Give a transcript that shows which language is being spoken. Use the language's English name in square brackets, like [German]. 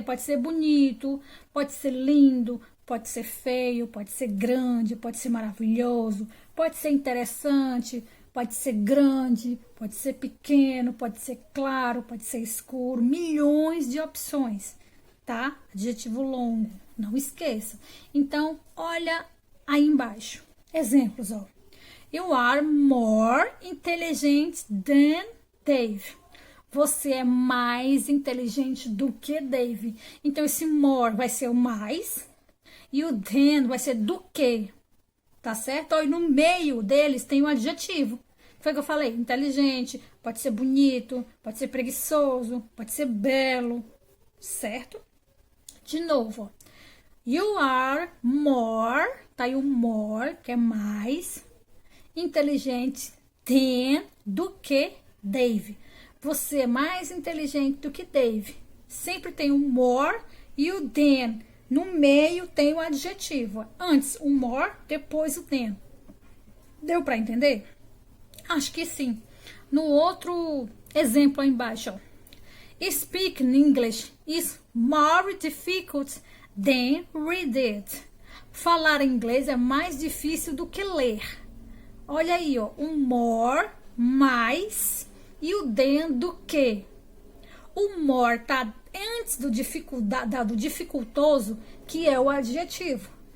[Portuguese] Pode ser bonito, pode ser lindo, pode ser feio, pode ser grande, pode ser maravilhoso, pode ser interessante, pode ser grande, pode ser pequeno, pode ser claro, pode ser escuro, milhões de opções, tá? Adjetivo longo, não esqueça. Então, olha aí embaixo. Exemplos, ó. [English] You are more intelligent than Dave. [Portuguese] Você é mais inteligente do que Dave. Então, esse more vai ser o mais e o than vai ser do que, tá certo? E no meio deles tem o adjetivo. Foi o que eu falei, inteligente, pode ser bonito, pode ser preguiçoso, pode ser belo, certo? De novo, ó. [English] You are more, [Portuguese] tá aí o more, que é mais, inteligente, than, do que Dave. Você é mais inteligente do que Dave. Sempre tem o more e o than. No meio tem o adjetivo. Antes o more, depois o than. Deu para entender? Acho que sim. No outro exemplo aí embaixo, ó. [English] Speaking English is more difficult than read it. [Portuguese] Falar inglês é mais difícil do que ler. Olha aí, ó. O more, mais, e o than do que. O more tá antes do dificultoso, que é o adjetivo.